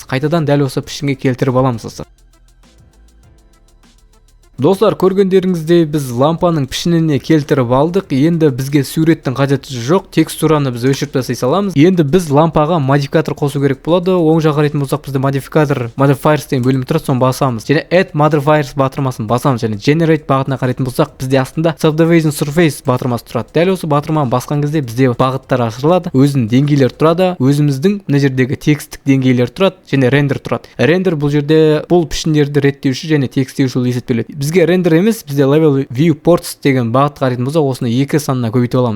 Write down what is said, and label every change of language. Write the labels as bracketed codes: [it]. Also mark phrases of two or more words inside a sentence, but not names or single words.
[kk] Қайтадан дәл осы пішінге келтіріп аламыз достар. Достар, көргендеріңіздей біз лампаның пішініне келтіріп алдық. Енді бізге суреттің қажеті жоқ, текстураны біз өшіріп тастай саламыз. Енді біз лампаға модификатор қосу керек болады. Оң жаққа қарайтын болсақ, бізде модификатор modifiers деген бөлім тұрады, соны басамыз. Және [en] add modifiers [kk] батырмасын басамыз және generate бағытына қарайтын болсақ, бізде астында [en] subdivision surface [kk] батырмасы тұрады. Дәл осы батырманы басқан кезде бізде бағыттар ашылады, өзінің деңгейлер тұрады, өзіміздің мына жердегі текстік деңгейлер тұрады және рендер тұрады. Рендер бұл жерде бұл пішіндерді реттеуші және текстеуші болып есептеледі. Бізге рендер емес, бізде [en] level viewports [kk] деген бағытқа қарайтын болсақ, осыны 2 санына көбейтіп аламыз.